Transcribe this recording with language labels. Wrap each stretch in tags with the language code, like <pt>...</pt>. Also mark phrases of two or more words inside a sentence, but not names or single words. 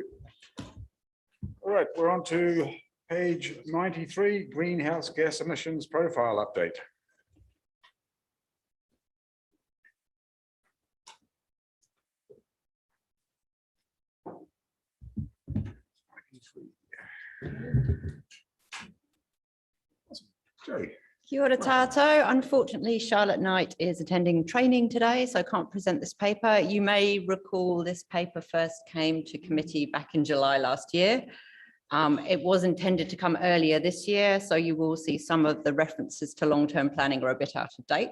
<en>All right, we're on to page 93, greenhouse gas emissions profile update. Joe.</en> <mi>Kia ora tātou.</mi> <en>Unfortunately, Charlotte Knight is attending training today, so I can't present this paper. You may recall this paper first came to committee back in July last year. It was intended to come earlier this year, so you will see some of the references to long-term planning are a bit out of date.</en>